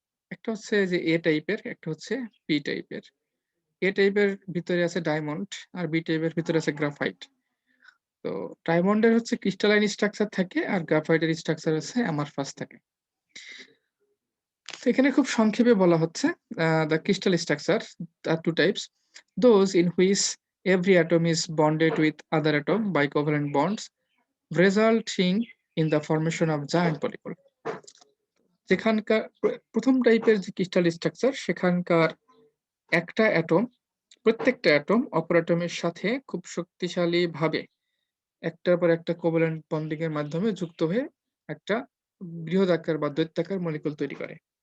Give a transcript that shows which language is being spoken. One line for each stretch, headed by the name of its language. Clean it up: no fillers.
Bangla: একটা হচ্ছে যে A টাইপের, একটা হচ্ছে B টাইপের। A টাইপের ভিতরে আছে ডায়মন্ড আর B টাইপের ভিতরে আছে গ্রাফাইট। তো ডায়মন্ডের হচ্ছে ক্রিস্টালাইন স্ট্রাকচার থাকে আর গ্রাফাইটের স্ট্রাকচার হচ্ছে অ্যামারফাস থাকে। তো এখানে খুব সংক্ষেপে বলা হচ্ছে
English: the crystal structure are two types. Those in which every atom is bonded with other atom by covalent bonds, resulting in the formation of giant molecule.
Bangla: যেখানকার প্রথম টাইপের যে ক্রিস্টাল স্ট্রাকচার সেখানকার একটা অ্যাটম প্রত্যেকটা অ্যাটম অপর অ্যাটমের সাথে খুব শক্তিশালী ভাবে একটার পর একটা কোভালেন্ট বন্ডিং এর মাধ্যমে যুক্ত হয়ে একটা বৃহদাকার বা দৈত্যাকার মলিকুল তৈরি করে।